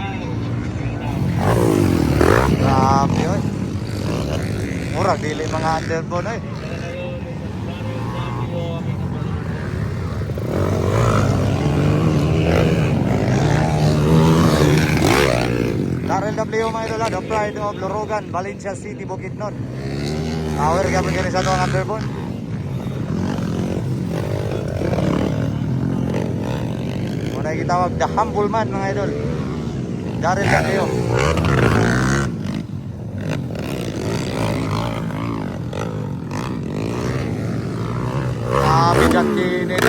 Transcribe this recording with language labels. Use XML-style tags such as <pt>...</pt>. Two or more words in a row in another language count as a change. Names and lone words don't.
<ceb>Grabe, oy. Murag, dili mga underbone, oy. Darrell W mga idol,</ceb> <en>the pride of Lorogan, Valencia City, Bukidnon.</en> <ceb>Power ka pag sa ito ang underbone. Muna kitawag</ceb> <en>the humble man</en> <ceb>mga idol. Darrell W. Grabe dyan kinito.</ceb>